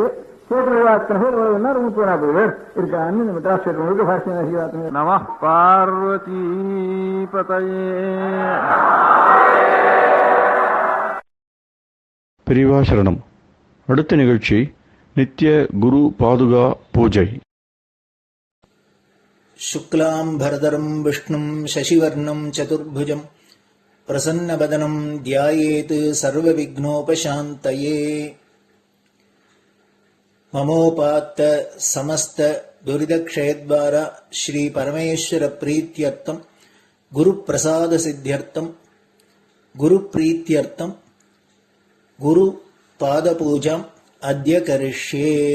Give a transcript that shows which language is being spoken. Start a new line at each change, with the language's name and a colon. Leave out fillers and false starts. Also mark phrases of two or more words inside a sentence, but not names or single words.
Tamil: ஸ்டேட்ல அத்தனை பேர் வருதுன்னா 30-40 பேர் இருக்கான்னு இந்த மெட்ராஸ் ஸ்டேட் முழுக்க பாஷ்யம்
Sanskrit: नम पार्वती पतये.
Tamil: பெரியவாசரணம். அடுத்த நிகழ்ச்சி நித்திய குரு பாதுகா பூஜை.
Sanskrit: शुक्लां भरदरं विष्णुं शशिवर्णं चतुर्भुजं प्रसन्नवदनं ध्यायेत् सर्वविघ्नोपशान्तये. ममोपात्त समस्त दुरितक्षयद्वारा श्री परमेश्वर प्रीत्यर्थं गुरुप्रसाद सिद्ध्यर्थं गुरुप्रीत्यर्थं गुरुपादपूजाम् अद्य करिष्ये.